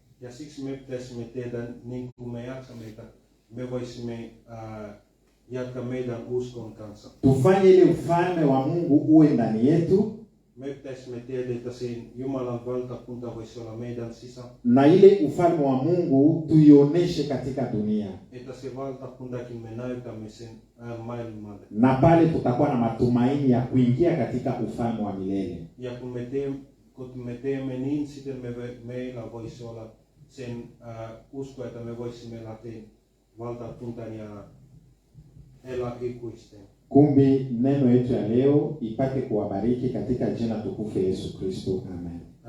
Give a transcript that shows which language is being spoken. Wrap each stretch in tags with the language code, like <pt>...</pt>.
<fi>Ja siksi me pitäisimme tehdä niin kuin me jaksamme, että me voisimme jatkaa meidän uskon kanssa.</fi> <sw>Tufanye ile ufalme wa Mungu uwe ndani yetu.</sw> <fi>Me pitäisimme tehdä, että siinä Jumalan valtakunta voisi olla meidän sisä.</fi> <sw>Na ile ufalme wa Mungu tuioneshe katika dunia.</sw> <fi>Että se valtakuntakin me näytämme sen maailmalle.</fi> <sw>Na pale tutakuwa na matumaini ya kuingia katika ufalme wa milele.</sw> <fi>Ja kun me teemme niin, sitten meillä voisi olla sen usko, että me voisimme lähteä valtakuntaan ja elää ikuisten.</fi> <sw>Kumbi neno yetu ya leo ipate kuwabariki katika jina tukufu Yesu Kristo. Amen.</sw>